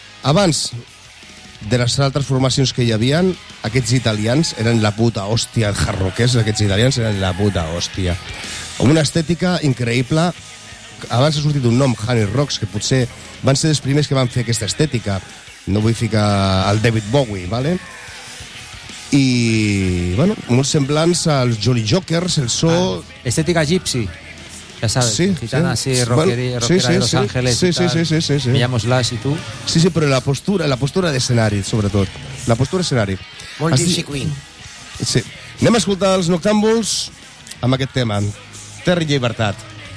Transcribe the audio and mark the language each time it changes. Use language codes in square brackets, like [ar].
[ca] Abans de les altres formacions que hi havia, aquests italians eren la puta hòstia, els jarroquers, aquests italians eren la puta hòstia. Amb una estètica increïble. Abans ha sortit un nom, Honey Rocks, que potser van ser els primers que van fer aquesta estètica. No vull ficar el David Bowie, ¿vale? I, bueno, molt semblants als Jolly Jokers, el so... [es] Estètica gypsy, ya sabes, sí, gitana, sí, así, rockera, bueno, rockera, sí, de Los Ángeles, sí, sí, y tal. Sí, sí, sí, sí, sí. Me llamo Slash, ¿y tú? [ca] Sí, sí, pero la postura de escenari, sobretot. La postura de escenari. Molt Gypsy Queen. Sí. Anem a escoltar els Noctambuls amb aquest tema, Terra i Llibertat.